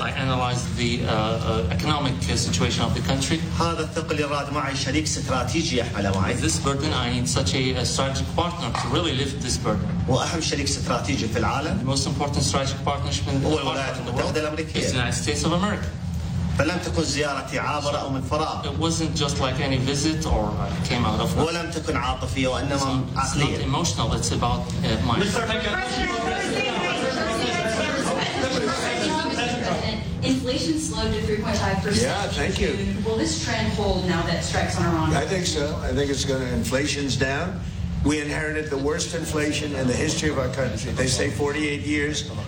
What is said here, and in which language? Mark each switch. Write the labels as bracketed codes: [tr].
[en] I analyzed the economic situation of the country. [ar] هذا الثقل يراد معي شريك استراتيجي يحمله معي. [en] With this burden, I need such a strategic partner to really lift this burden. [ar] وأهم شريك استراتيجي في العالم. [en] The most important strategic partnership in the world. [ar] الولايات المتحدة الأمريكية. [en] Is the United States of America. [ar] فلم تكن زيارتي عابرة أو من فراغ. [en] It wasn't just like any visit or I came out of nothing. [ar] ولم تكن عاطفية وإنما عقلية. [en] It's not emotional, it's about my... Inflation slowed to 3.5%. Yeah, thank you. Will this trend hold now that strikes on Iran? I think so. I think it's going to... Inflation's down. We inherited the worst inflation in the history of our country. They say 48 years.